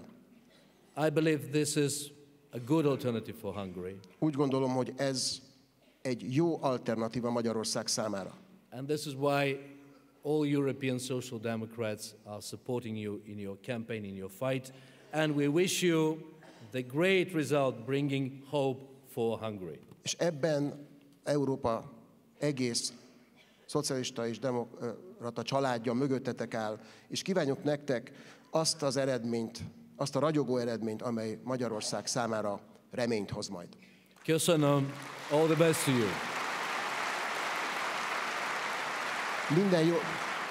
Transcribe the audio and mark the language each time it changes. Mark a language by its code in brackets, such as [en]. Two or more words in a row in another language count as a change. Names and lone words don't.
[en] I believe this is a good alternative for Hungary. [hu] Úgy gondolom, hogy ez egy jó alternatíva Magyarország számára. [en] And this is why all European Social Democrats are supporting you in your campaign, in your fight, and we wish you the great result bringing hope for Hungary. [hu] És ebben Európa egész szocialista és demokrata családja mögöttetek áll, és kívánjuk nektek azt az eredményt, azt a ragyogó eredményt, amely Magyarország számára reményt hoz majd. Köszönöm. [en] All the best to you. [hu] Minden jó.